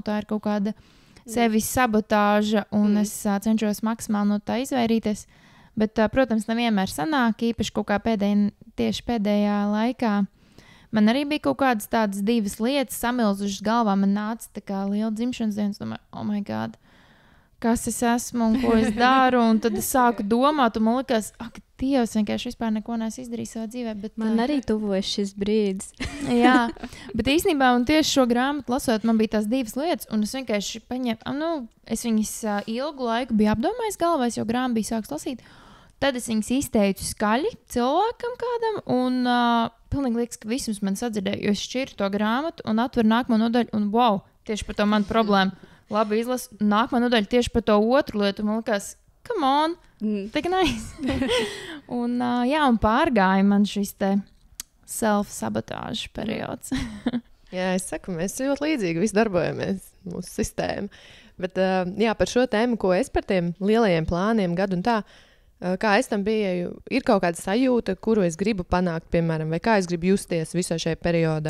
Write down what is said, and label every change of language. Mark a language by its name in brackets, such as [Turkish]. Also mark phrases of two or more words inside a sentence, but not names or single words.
[Latvian] Tā ir kaut kāda sevis sabotāža, un es cenšos maksimāli no tā izvairīties. Bet, protams, nevienmēr sanāk, īpaši kaut kā tieši pēdējā laikā. Man arī bija kaut kādas tādas 2 lietas samilzušas galvā. Man nāca tā kā liela dzimšanas dienas, domāju, [English] oh my God, [Latvian] kas es esmu un ko es daru, un tad es sāku domāt, un man likās, ak, Dievs, vienkārši vispār neko neesmu izdarījis savā dzīvē. Bet, man arī tuvojas šis brīdis. Jā, bet īstenībā, un tieši šo grāmatu lasot, man bija tās 2 lietas, un es vienkārši paņēmu, es viņas ilgu laiku biju apdomājis galvā, jo grāmatu bija sāks lasīt. Tad es viņas izteicu skaļi cilvēkam kādam, un pilnīgi liekas, ka visums man sadzirdēja, jo es šķiru to grāmatu un atveru nākamo nodaļu, un wow, tieši par to manu problēmu. Labi izlasu. Nākamā nodaļa tieši par to otru lietu. Man liekas, [English] come on, tik nice. [Latvian] un pārgāja man šis te self-sabotāžu periods. Jā, es saku, mēs ļoti līdzīgi visi darbojamies, mūsu sistēma. Bet par šo tēmu, ko es par tiem lielajiem plāniem gadu un tā, kā es tam biju, ir kaut kāda sajūta, kuru es gribu panākt, piemēram, vai kā es gribu justies visā šajā periodā.